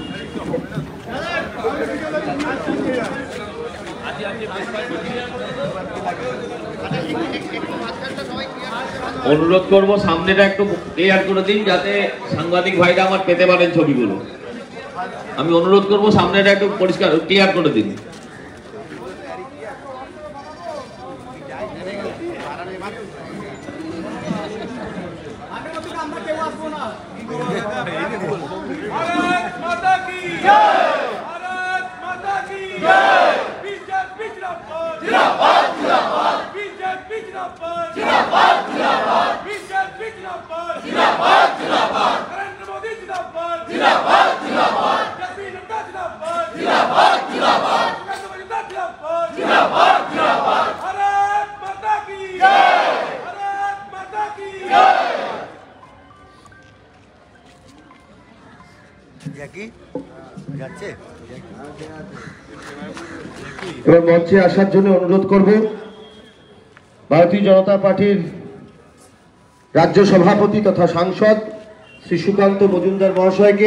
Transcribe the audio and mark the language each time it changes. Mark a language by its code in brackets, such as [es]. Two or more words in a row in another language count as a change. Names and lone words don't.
[bn] অনুরোধ করব সামনেটা একটু ক্লিয়ার করে দিন যাতে সাংবাদিক ভাইরা আমার পেতে পারেন ছবিগুলো। আমি অনুরোধ করব সামনেটা একটু পরিষ্কার ক্লিয়ার করে দিন। [hi] भारत माता की जय भारत माता की जय बीजेपी जिंदाबाद जिंदाबाद बीजेपी जिंदाबाद जिंदाबाद जिंदाबाद बीजेपी जिंदाबाद जिंदाबाद जिंदाबाद नरेंद्र मोदी जिंदाबाद जिंदाबाद जिंदाबाद जेपी नड्डा जिंदाबाद जिंदाबाद जिंदाबाद जिंदाबाद जिंदाबाद जिंदाबाद भारत माता की जय भारत माता की जय [bn] এবার মঞ্চে আসার জন্য অনুরোধ করব ভারতীয় জনতা পার্টির রাজ্য সভাপতি তথা সাংসদ শ্রী সুকান্ত মজুমদার মহাশয়কে।